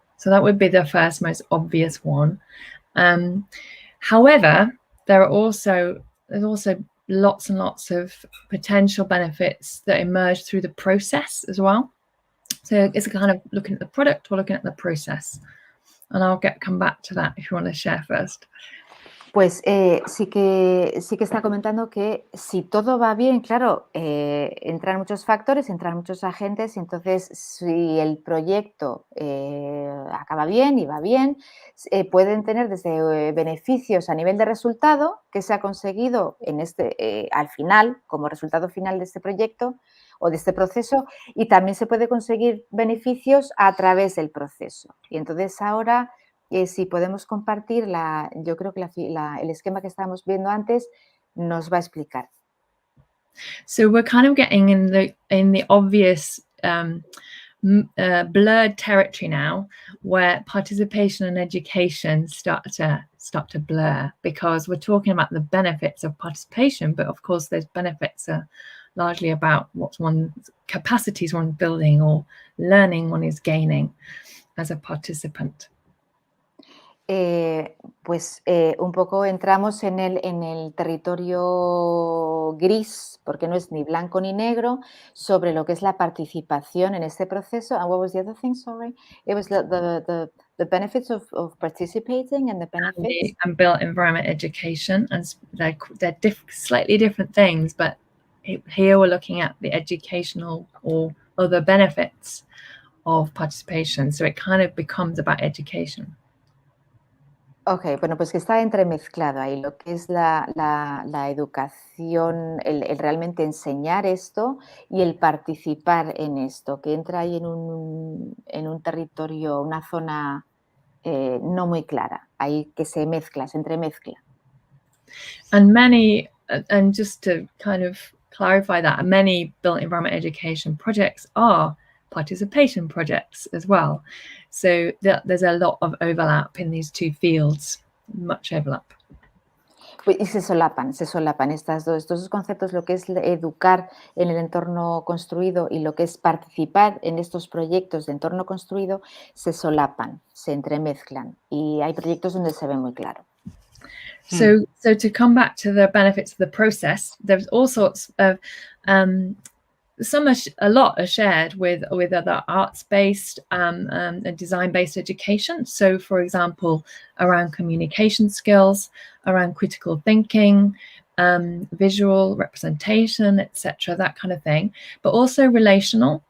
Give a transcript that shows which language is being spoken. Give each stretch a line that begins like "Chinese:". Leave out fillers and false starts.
English: So that would be the first most obvious one. However, there's also lots and lots of potential benefits that emerge through the process as well. So it's kind of looking at the product or looking at the process. And I'll come back to that if you want to share first.
Spanish: Pues sí que está comentando que si todo va bien, claro, entran muchos factores, entran muchos agentes, y entonces si el proyecto acaba bien y va bien, pueden tener desde beneficios a nivel de resultado que se ha conseguido en al final, como resultado final de este proyecto o de este proceso, y también se puede conseguir beneficios a través del proceso. Y entonces ahora... si podemos compartir, yo creo que el esquema que estábamos viendo antes nos va a explicar.
English: So we're kind of getting in the obvious blurred territory now, where participation and education start to blur, because we're talking about the benefits of participation, but of course those benefits are largely about what one's capacities one's building or learning one is gaining as a participant.
Spanish: Pues un poco entramos en el territorio gris, porque no es ni blanco ni negro, sobre lo que es la participación en este proceso.
English: And what was the other thing? Sorry, it was the benefits of participating and the benefits and built environment education, and they're slightly different things, but here we're looking at the educational or other benefits of participation. So it kind of becomes about education.
Spanish: Ok, bueno, pues que está entremezclado ahí lo que es la educación, el realmente enseñar esto y el participar en esto, que entra ahí en un territorio, una zona no muy clara, ahí que se entremezcla.
English: And just to kind of clarify that, many built environment education projects are participation projects as well. So there's a lot of overlap in these two fields, much overlap.
Spanish: Y se solapan estos dos conceptos, lo que es educar en el entorno construido y lo que es participar en estos proyectos de entorno construido, se solapan, se entremezclan, y hay proyectos donde se ve muy claro.
English: So to come back to the benefits of the process, there's all sorts of a lot are shared with other arts-based and design-based education. So, for example, around communication skills, around critical thinking, visual representation, etc., that kind of thing, but also relational.